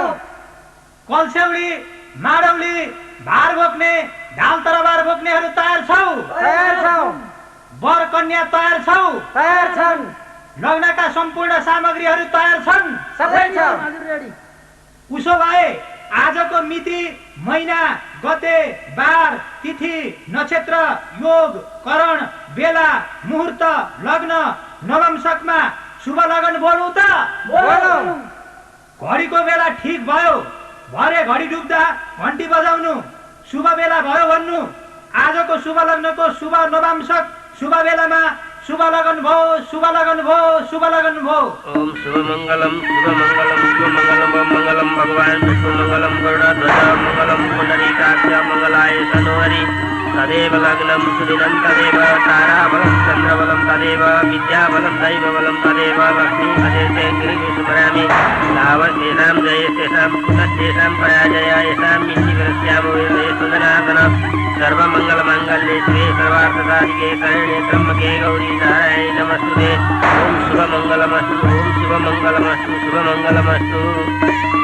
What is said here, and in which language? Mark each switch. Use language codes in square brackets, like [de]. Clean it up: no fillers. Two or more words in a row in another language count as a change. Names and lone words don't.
[ne] कलसेउडी माडौली भार बोक्ने ढाल तरबार बोक्नेहरू तयार छौ वर कन्या तयार छन् लग्नका सम्पूर्ण सामग्रीहरू तयार छन् उसो भए आजको मिति महिना गते बार तिथि नक्षत्र योग करण बेला मुहूर्त लग्न नवंशकमा शुभ लगन बोलौँ त घडीको बेला ठीक भयो भरे घडी डुब्दा घन्टी बजाउनु शुभ बेला भयो भन्नु आजको शुभ लग्नको शुभ नवंशक शुभ बेलामा शुभ लगन भो शुभ लगन भो शुभ लगन भो [sa] ओम शुभ मंगलम मंगलम भगवान विष्णु मंगलम गरुड़ध्वज मंगलम पुंडरीकाक्ष मंगलाय तनोहरि तदेव लग्नं सुदिनं तदेव ताराबलं चन्द्रबलं तदेव विद्याबलं दैवबलं तदेव लक्ष्मी अदेशे गिरिं स्मरामि लावस्तेषां जयस्तेषां सुतस्तेषां पराजय येषां मित्तिविरस्यामो सुदनातन सर्वमङ्गलमाङ्गल्ये शिवे सर्वार्थसाधिके शरण्ये त्र्यम्बके गौरी नारायणे नमस्तुते ओम शुभमङ्गलमस्तु ओम शुभमङ्गलमस्तु शुभमङ्गलमस्तु।